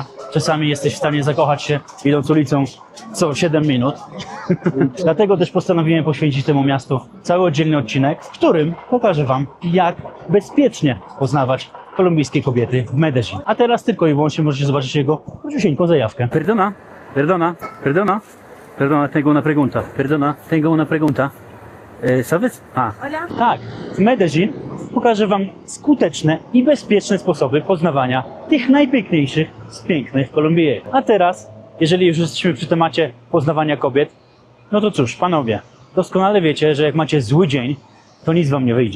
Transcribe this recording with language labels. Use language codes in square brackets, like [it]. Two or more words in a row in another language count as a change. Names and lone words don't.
[pl] Czasami jesteś w stanie zakochać się idąc ulicą co 7 minut. Dlatego też postanowiłem poświęcić temu miastu cały oddzielny odcinek, w którym pokażę wam, jak bezpiecznie poznawać kolumbijskie kobiety w Medellin. A teraz tylko i wyłącznie możecie zobaczyć jego króciusieńką zajawkę. [es] Perdona, tengo una pregunta. ¿Sabes? [pl] Tak, w Medellin pokażę wam skuteczne i bezpieczne sposoby poznawania tych najpiękniejszych z pięknych Kolumbijek. A teraz, jeżeli już jesteśmy przy temacie poznawania kobiet, no to cóż, panowie, doskonale wiecie, że jak macie zły dzień, to nic wam nie wyjdzie.